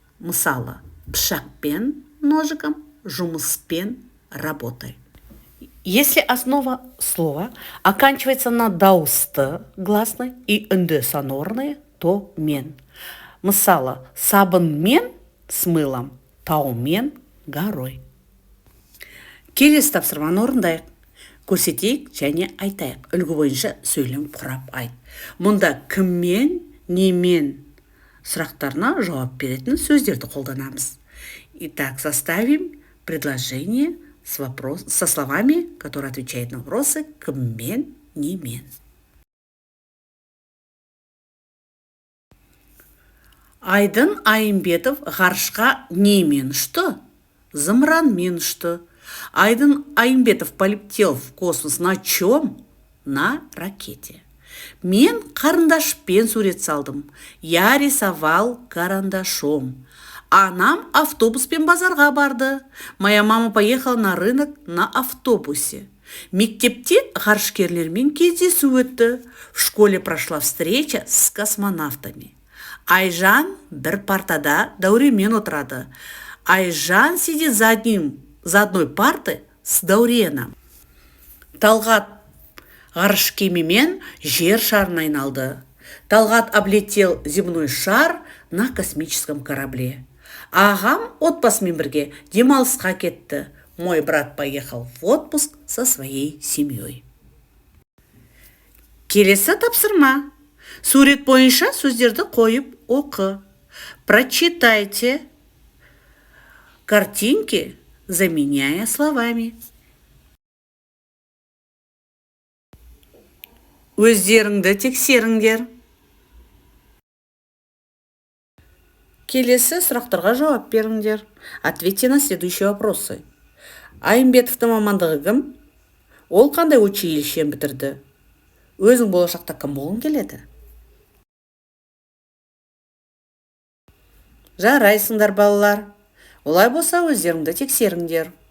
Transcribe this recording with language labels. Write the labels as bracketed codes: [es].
[kk] Мысалы, пшакпен [ru] ножиком, [kk] жұмыспен [ru] работой. Если основа слова оканчивается на дауысты гласной и үнді сонорные, то мен. [kk] Мысалы, сабынмен [ru] с мылом, [kk] таумен [ru] горой. [kk] Келесі тапсырманы орындайық. Көрсетейік және айтайық. Үлгі бойынша сөйлем құрап айт. Мұнда кіммен, немен сұрақтарына жауап беретін сөздерді қолданамыз. [ru] Итак, составим предложение со словами, которые отвечают на вопросы кіммен, немен. [kk] Айдын Айымбетов ғарышқа немен ұшты? Зымыранмен ұшты. [ru] Айдын Айымбетов полетел в космос на чем? На ракете. [kk] Мен қарындашпен сурет салдым. [ru] Я рисовал карандашом. [kk] Анам автобуспен базарға барды. [ru] Моя мама поехала на рынок на автобусе. [kk] Мектепте ғарышкерлермен кездесу өтті. [ru] В школе прошла встреча с космонавтами. [kk] Айжан бір партада Дәуремен отырады. [ru] Айжан сидит за одной партой с Дәуреном. [kk] Талғат ғарыш кемемен жер шарын айналды. [ru] Талғат облетел земной шар на космическом корабле. [kk] Ағам отбасымен бірге демалысқа кетті. [ru] Мой брат поехал в отпуск со своей семьей. [kk] Келесі тапсырма. Сурет бойынша сөздерді қойып оқы. [ru] Прочитайте картинки, заменяя словами. [kk] Өздеріңді тексеріңдер. Келесі сұрақтарға жауап беріңдер. [ru] Ответьте на следующие вопросы. [kk] Айымбетовтың мамандығы кім? Ол қандай училищен бітірді? Өзің болашақта кім болғың келеді? Жарайсыңдар, балалар. Олай болса, өздеріңді тексеріңдер.